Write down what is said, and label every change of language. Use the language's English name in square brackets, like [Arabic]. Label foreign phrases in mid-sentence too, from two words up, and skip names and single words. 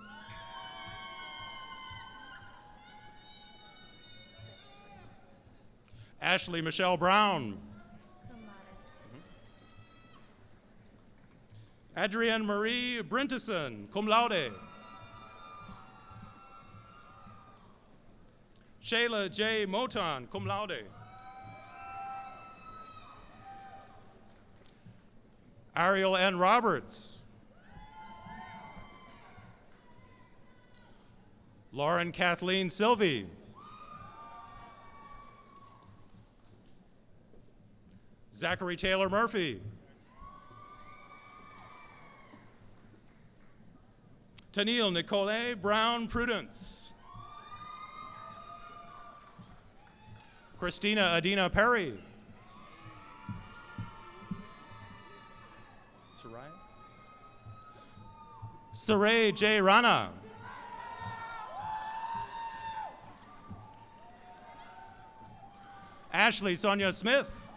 [English] Ashley Michelle Brown. Adrienne Marie Brinteson, [Latin] cum laude. [English] Shayla J. Moton, [Latin] cum laude. [English] Ariel N. Roberts. Lauren Kathleen Sylvie. Zachary Taylor Murphy. Tennille Nicole Brown Prudence. Christina Adina Perry. Saray J. Rana. Ashley Sonia Smith.